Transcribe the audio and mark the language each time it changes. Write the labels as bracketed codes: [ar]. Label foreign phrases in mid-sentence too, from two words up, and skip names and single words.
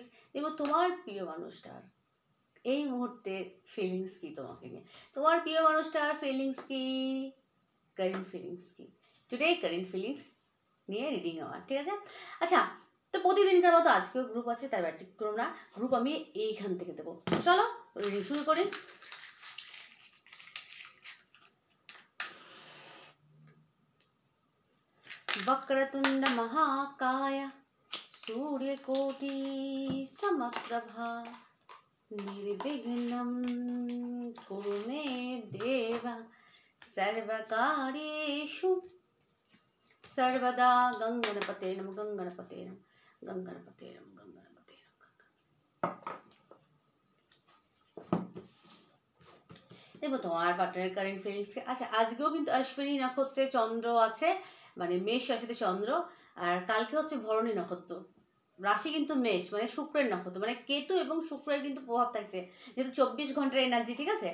[bn] এবং তোমার প্রিয় মানুষটার এই মুহূর্তে ফিলিংস কি তোমাকে নিয়ে, তোমার প্রিয় মানুষটার ফিলিংস কি, [en] current feelings [bn] কি, [en] today current feelings [bn] নিয়ে রিডিং আমার, ঠিক আছে? আচ্ছা, তো প্রতিদিনকার মতো আজকেও গ্রুপ আছে, তার ব্যতিক্রম না। গ্রুপ আমি এইখান থেকে দেবো। চলো রিডিং শুরু করি। [sa] वक्रतुंड महाकाय सूर्यकोटि समप्रभा निर्विघ्नं कुरु मे देव सर्वकार्येषु सर्वदा। गंगणपते नमः, गंगणपते नमः, गंगणपते नमः, गंगणपते नमः। [bn] দেখো তোমার পার্টনারের [en] current feelings-কে। [bn] আচ্ছা, আজকেও কিন্তু অশ্বিনী নক্ষত্রে চন্দ্র আছে, মানে মেষ রাশিতে চন্দ্র, আর কালকে হচ্ছে ভরণী নক্ষত্র, রাশি কিন্তু মেষ, মানে শুক্রের নক্ষত্র, মানে কেতু এবং শুক্রের কিন্তু প্রভাব থাকছে, যেহেতু 24 ঘন্টার এনার্জি, ঠিক আছে?